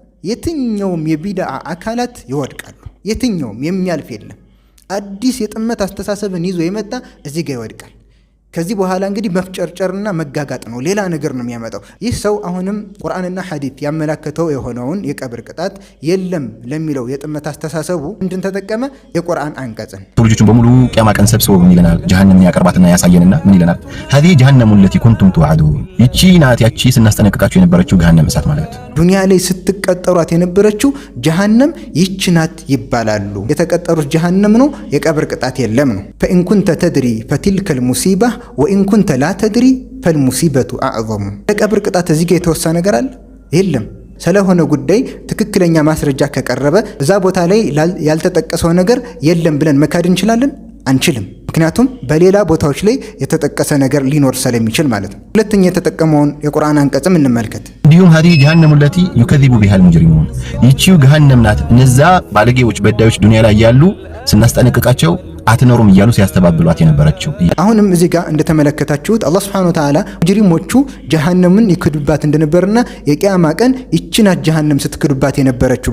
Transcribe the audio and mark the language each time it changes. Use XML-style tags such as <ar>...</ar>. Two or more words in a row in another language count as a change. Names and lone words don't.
<am>የትኛውም የቢድዓ አካላት ይወድቃሉ። የትኛውም የሚያልፍ የለም። አዲስ የጥመት አስተሳሰብን ይዞ የመጣ እዚህ ጋር ይወድቃል። ከዚህ በኋላ እንግዲህ መፍጨርጨርና መጋጋጥ ነው፣ ሌላ ነገር ነው የሚያመጣው። ይህ ሰው አሁንም ቁርአንና ሐዲስ ያመላከተው የሆነውን የቀብር ቅጣት የለም ለሚለው የጥመት አስተሳሰቡ እንድን ተጠቀመ የቁርአን አንቀጽን ልጆችን በሙሉ ቂያማ ቀን ሰብስቦ ምን ይለናል? ጀሃነምን ያቀርባትና ያሳየንና ምን ይለናል?</am> <ar>هذه جهنم التي كنتم توعدون</ar> <am>ይቺ ናት ያቺ ስናስጠነቅቃችሁ የነበረችው ገሃነም እሳት ማለት። ዱንያ ላይ ስትቀጠሯት የነበረችው ጀሃነም ይቺ ናት ይባላሉ። የተቀጠሩት ጀሃነም ነው፣ የቀብር ቅጣት የለም ነው።</am> <ar>فإن كنت تدري فتلك المصيبة وإن كنت لا تدري فالمصيبة أعظم</ar> <am>የቀብር ቅጣት እዚህ ጋር የተወሳ ነገር አለ የለም። ስለሆነ ጉዳይ ትክክለኛ ማስረጃ ከቀረበ እዛ ቦታ ላይ ያልተጠቀሰው ነገር የለም ብለን መካድ እንችላለን? አንችልም። ምክንያቱም በሌላ ቦታዎች ላይ የተጠቀሰ ነገር ሊኖር ስለሚችል ማለት ነው። ሁለተኛ የተጠቀመውን የቁርአን አንቀጽም እንመልከት። እንዲሁም</am> <ar>هذه جهنم التي يكذب بها المجرمون</ar> <am>ይቺው ገሃነም ናት እነዛ ባለጌዎች በዳዮች ዱንያ ላይ ያሉ ስናስጠነቅቃቸው አትኖሩም እያሉ ሲያስተባብሏት የነበረችው። አሁንም እዚህ ጋር እንደተመለከታችሁት አላህ</am> <ar>سبحانه وتعالى</ar> <am>ሙጅሪሞቹ ጀሃነምን ይክዱባት እንደነበርና የቂያማ ቀን ይቺ ናት ጀሃነም ስትክዱባት የነበረችው</am>